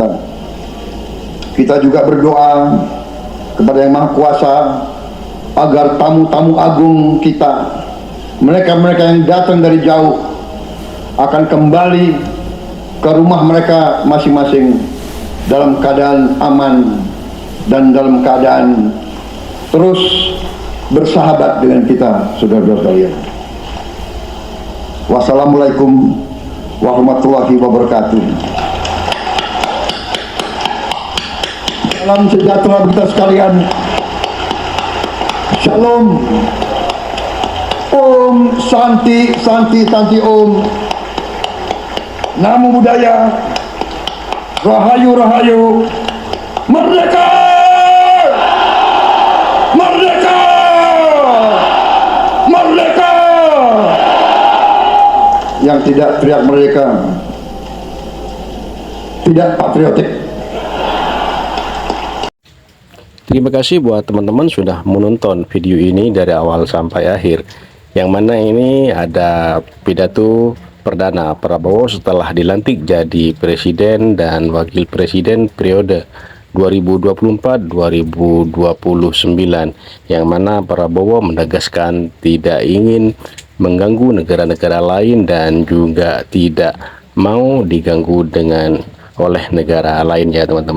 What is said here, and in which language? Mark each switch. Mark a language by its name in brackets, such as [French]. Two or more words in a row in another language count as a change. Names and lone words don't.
[Indonesian] Kita juga berdoa kepada Yang Maha Kuasa agar tamu-tamu agung kita, mereka-mereka yang datang dari jauh, akan kembali ke rumah mereka masing-masing dalam keadaan aman dan dalam keadaan terus bersahabat dengan kita, saudara-saudara sekalian. [Arabic] والسلام عليكم ورحمة الله وبركاته. [Indonesian] Salam sejahtera kita sekalian. Shalom. [Sanskrit] ॐ शान्तिः शान्तिः शान्तिः ॐ. [Pali] Namo Buddhaya. [Javanese] Rahayu Rahayu. [Indonesian] Merdeka! Merdeka! Merdeka! Yang tidak teriak merdeka tidak patriotik. Terima kasih buat teman-teman sudah menonton video ini dari awal sampai akhir, yang mana ini ada pidato perdana Prabowo setelah dilantik jadi presiden dan wakil presiden periode 2024-2029, yang mana Prabowo menegaskan tidak ingin mengganggu negara-negara lain dan juga tidak mau diganggu oleh negara lain, ya teman-teman.